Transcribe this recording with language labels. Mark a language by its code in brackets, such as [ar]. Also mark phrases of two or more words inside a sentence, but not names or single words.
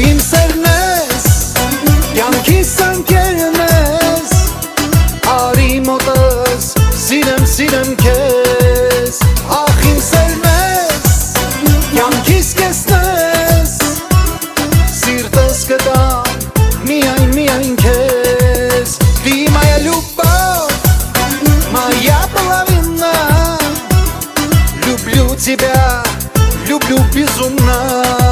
[hy] իմ սերն ես, կյանքիս անկերն ես, արի մոտս, սիրեմ քեզ, ախ իմ սերն ես, կյանքիս կեսն ես, սիրտս կտամ, միայն քեզ, [ru] ты моя любовь, моя половина, люблю тебя, люблю безумно.